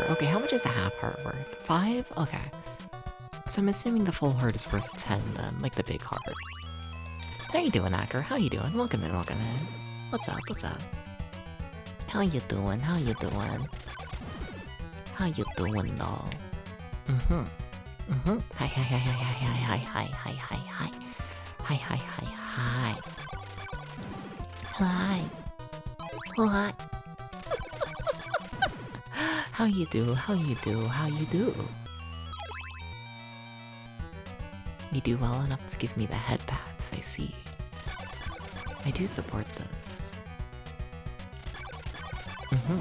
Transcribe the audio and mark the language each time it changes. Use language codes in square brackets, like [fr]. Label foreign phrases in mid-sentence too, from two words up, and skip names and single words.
[en] Okay, how much is a half heart worth? 5? Okay. So I'm assuming the full heart is worth 10 then, like the big heart. How you doing, Acker? How you doing? Welcome in, welcome in. What's up, what's up? How you doing? How you doing? How you doing, though? Mm-hmm. Mm-hmm. Hi, hi, hi, hi, hi, hi, hi, hi, hi, hi. Hi, hi, hi, hi. Hi. Oh, hi. How you do? How you do? How you do? You do well enough to give me the head pats, I see. I do support this. Mm-hmm.